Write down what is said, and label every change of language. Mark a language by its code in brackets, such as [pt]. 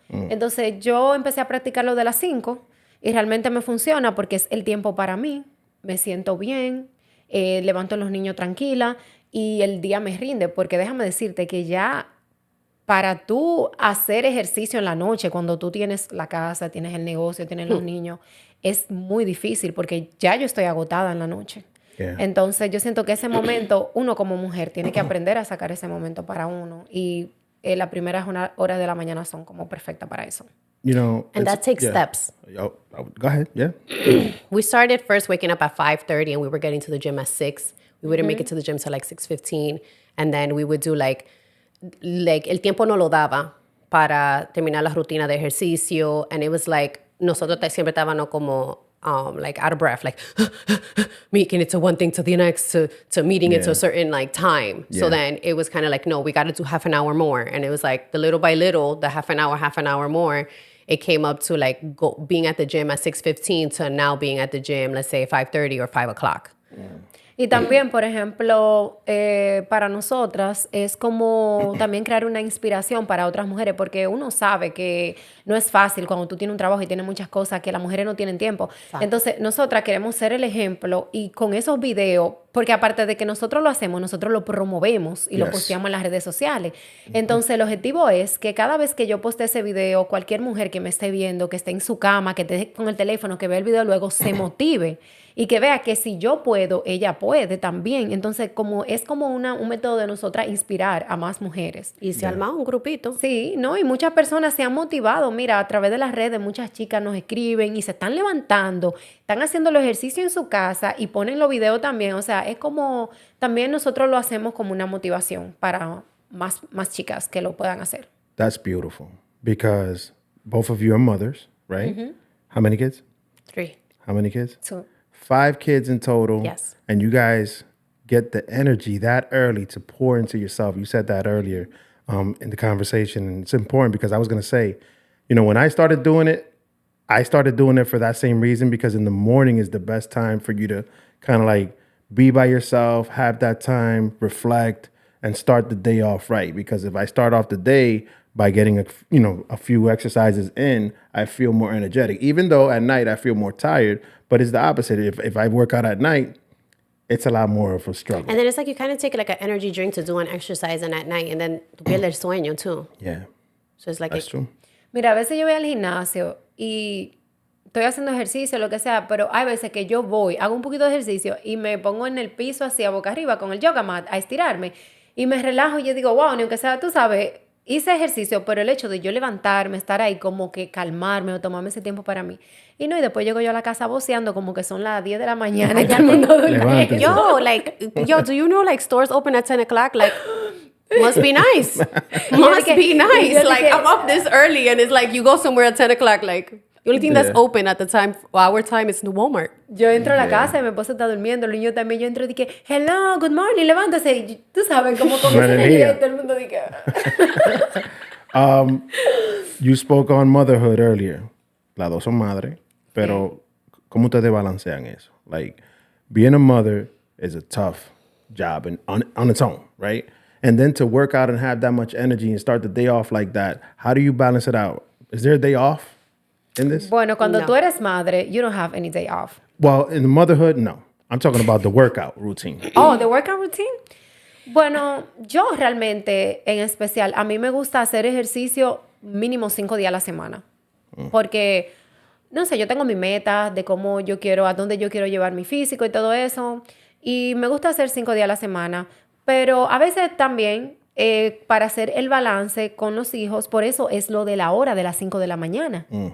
[es] Entonces yo empecé a practicar lo de las 5 y realmente me funciona porque es el tiempo para mí, me siento bien, levanto a los niños tranquila y el día me rinde, porque déjame decirte que ya para tú hacer ejercicio en la noche, cuando tú tienes la casa, tienes el negocio, tienes los niños, es muy difícil porque ya yo estoy agotada en la noche. [en] Yeah. [es] Entonces yo siento que ese momento, uno como mujer tiene que aprender a sacar ese momento para uno, y las primeras horas de la mañana son como perfectas para eso. [en] You know, And it's- that takes yeah. steps. Go ahead. Yeah. We started first waking up at 5:30 and we were getting to the gym at 6. We wouldn't make it to the gym till like 6:15. And then we would do like [es] el tiempo no lo daba para terminar la rutina de ejercicio. [en] And it was like, [es] nosotros siempre estábamos como, [en] like out of breath, like making it to one thing to the next, to meeting it to a certain like time. So Yeah. then it was kind of like, no, we got to do half an hour more. And it was like the little by little, the half an hour more, it came up to like being at the gym at 6:15 to now being at the gym, let's say 5:30 or 5 o'clock. [es] Y también, por ejemplo, para nosotras es como también crear una inspiración para otras mujeres, porque uno sabe que no es fácil cuando tú tienes un trabajo y tienes muchas cosas que las mujeres no tienen tiempo. Exacto. Entonces, nosotras queremos ser el ejemplo, y con esos videos, porque aparte de que nosotros lo hacemos, nosotros lo promovemos y lo [en] Yes. [es] posteamos en las redes sociales. Entonces, el objetivo es que cada vez que yo poste ese video, cualquier mujer que me esté viendo, que esté en su cama, que esté con el teléfono, que vea el video luego, se motive. Y que vea que si yo puedo, ella puede también. Entonces, es como un método de nosotras inspirar a más mujeres. Y se armaba un grupito. Sí, ¿no? Y muchas personas se han motivado. Mira, a través de las redes, muchas chicas nos escriben y se están levantando, están haciendo el ejercicio en su casa y ponen los videos también. O sea, es como, también nosotros lo hacemos como una motivación para más chicas que lo puedan hacer. [en] That's beautiful because both of you are mothers, right? How many kids? 3. How many kids? So, 5 kids in total. Yes. And you guys get the energy that early to pour into yourself. You said that earlier in the conversation. And it's important because I was going to say, you know, when I started doing it for that same reason, because in the morning is the best time for you to kind of like be by yourself, have that time, reflect, and start the day off right. Because if I start off the day by getting a few exercises in, I feel more energetic. Even though at night I feel more tired, but it's the opposite. If I work out at night, it's a lot more of a struggle. And then it's like you kind of take like an energy drink to do an exercise and at night, and then [es] tu pierdes el sueño [en] too. Yeah, So it's like that's true. [es] Mira, a veces yo voy al gimnasio y estoy haciendo ejercicio, lo que sea, pero hay veces que yo voy, hago un poquito de ejercicio y me pongo en el piso así a boca arriba con el yoga mat a estirarme y me relajo y yo digo, wow, ni aunque sea, tú sabes, hice ejercicio, pero el hecho de yo levantarme, estar ahí, como que calmarme o tomarme ese tiempo para mí. Y no, y después llego yo a la casa voceando como que son las 10 de la mañana y todo el mundo duerme. [en] Yo, do you know like stores open at 10 o'clock? Like, must be nice. Must be nice. Like, I'm up this early and it's like you go somewhere at 10 o'clock. Like, the only thing that's open at the time, our time, is the Walmart. [es] Yo entro a la casa y mi esposo está durmiendo, el niño también. Yo entro y dije, [en] hello, good morning, [es] levántase. Y tú sabes, como con esa energía y todo el mundo dice. [en] You spoke on motherhood earlier. [es] Las dos son madres, pero ¿cómo ustedes balancean eso? [en] Like, being a mother is a tough job on its own, right? And then to work out and have that much energy and start the day off like that, how do you balance it out? Is there a day off in this? [es] Bueno, cuando tú eres madre, [en] you don't have any day off. Well, in the motherhood, no. I'm talking about the workout routine. Oh, the workout routine. [es] Bueno, yo realmente, en especial, a mí me gusta hacer ejercicio mínimo 5 días a la semana. Porque, no sé, yo tengo mi meta de cómo yo quiero, a dónde yo quiero llevar mi físico y todo eso. Y me gusta hacer 5 días a la semana. Pero a veces también, para hacer el balance con los hijos, por eso es lo de la hora de las 5 de la mañana.